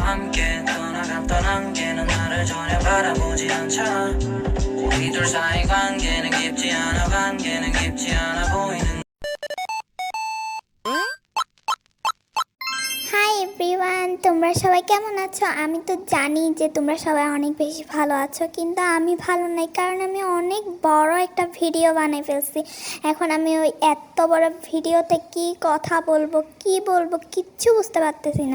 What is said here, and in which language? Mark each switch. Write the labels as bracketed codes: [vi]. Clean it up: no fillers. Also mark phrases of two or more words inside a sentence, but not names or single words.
[ko] 함께 떠나간 게 넌 나를 전혀 바라보지 않잖아. 우리 둘 사이 관계는 깊지 않아 보이는. [en] Hi everyone, [bn] তোমরা সবাই কেমন আছো? আমি তো জানি যে তোমরা সবাই অনেক বেশি ভালো আছো, কিন্তু আমি ভালো নাই, কারণ আমি অনেক বড় একটা ভিডিও বানিয়ে ফেলছি। এখন আমি ওই এত বড় ভিডিওতে কি কথা বলবো, কি বলবো, কিচ্ছু বুঝতে পারতেছি না।